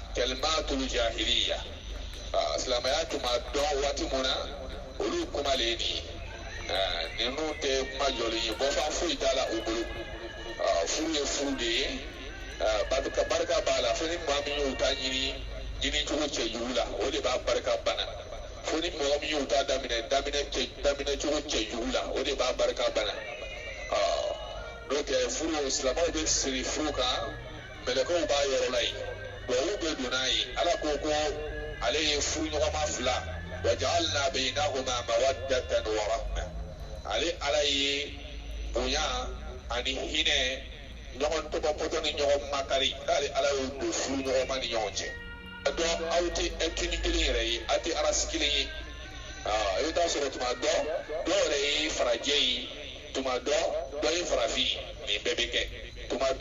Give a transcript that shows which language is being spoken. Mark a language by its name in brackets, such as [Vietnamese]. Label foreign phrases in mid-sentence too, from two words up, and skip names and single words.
[Arabic] كلمة الجاهلية [Bambara] silamaya tuma dɔn waati mun na olu kumalen ni ninnu tɛ kuma jɔlen ye bɔfan foyi t'a la u bolo furu ye furu de ye barika b'a la fo ni maa min y'o ta ɲini cogo cɛ jugu la o de b'a barika bana fo ni mɔgɔ min y'o ta daminɛ cogo cɛ jugu la o de b'a barika bana n'o tɛ furu silamɛw bɛ siri furu kan mɛlɛkɛw b'a yɔrɔ la yen tubabuw bɛ don n'a ye ala ko ale ye furu ɲɔgɔnma fila [Arabic] وجعلنا بينهما مودة ورحمة [Bambara] ale ala ye bonya ani hinɛ ɲɔgɔn tɔbɔtɔ ni ɲɔgɔn makari k'ale ala y'o don furu ɲɔgɔnma ni ɲɔgɔn cɛ dɔn aw tɛ ɛtini kelen yɛrɛ ye aw tɛ arasi kelen ye i bɛ taa sɔrɔ tuma dɔ yɛrɛ ye farajɛ ye tuma dɔ ye farafin nin bɛɛ bɛ kɛ tuma dɔ